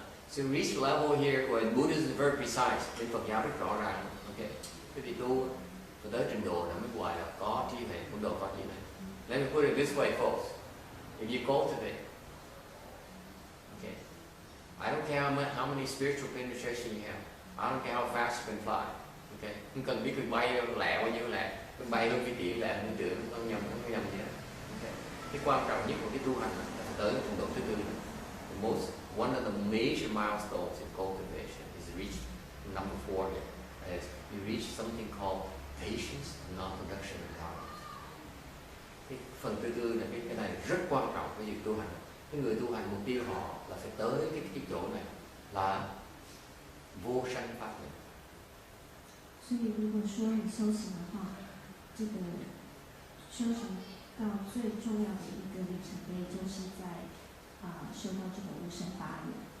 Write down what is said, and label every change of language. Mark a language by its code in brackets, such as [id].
[en] So you reach a level here where Buddhism is very precise. [vi] Bên Phật giáo rất rõ ràng. Okay, quý vị tu tới trình độ là mới gọi là có trí huệ, mức độ có trí huệ. [en] Let me put it this way, folks. If you cultivate, okay, I don't care how many spiritual penetration you have. I don't care how fast you can fly. [vi] Okay, không cần biết mình bay lẹ bao nhiêu lẹ, mình bay hơn cái tỷ lẹ mình tưởng không nhầm gì hết. Okay, cái quan trọng nhất của cái tu hành là tới trình độ thứ tư. [en] One of the major milestones in cultivation is reached number 4 here. As you reach something called patience, non-production, and tolerance. [vi] Cái phần thứ tư là cái này rất quan trọng với việc tu hành. Cái người tu hành mục tiêu họ là phải tới cái chỗ này là vô sanh pháp nhận. [zh] 所以如果说你修行的话，这个修行到最重要的一个里程碑，就是在修到这个无生法眼。